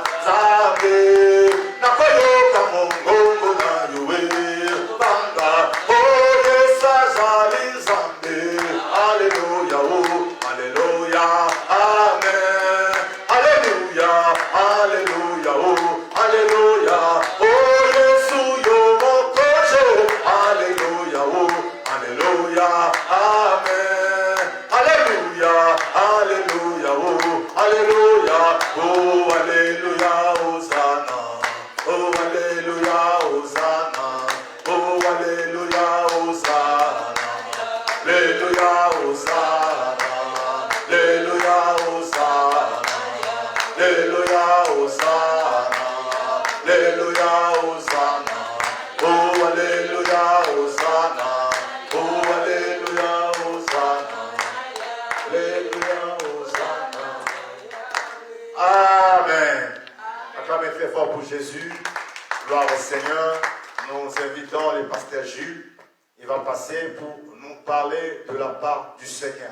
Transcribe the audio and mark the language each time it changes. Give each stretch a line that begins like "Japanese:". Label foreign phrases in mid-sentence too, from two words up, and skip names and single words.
Lingala: Nzambe, nakoyoka mongongo na yowe, nakobanga. Oh Yesu azali Nzambe, aleluya, oh, aleluya, amen. Aleluya, aleluya, oh, aleluya. Oh Yesu yo mokoje, aleluya, oh, aleluya, amen. Aleluya, aleluya, oh, aleluya, oh, aleluya, Hosanna. Oh, aleluya, Hosanna. Oh, aleluya, Hosanna. Aleluya, Hosanna. Aleluya, Hosanna. Aleluya, Hosanna. Aleluya, Hosanna. Oh, aleluya, Hosanna. Oh, aleluya, Hosanna. Aleluya, Hosanna. Amen.
French: Acclamez très fort pour Jésus. Gloire au Seigneur. Nous invitons le pasteur Jules. Il va passer pour nous parler de la part du Seigneur.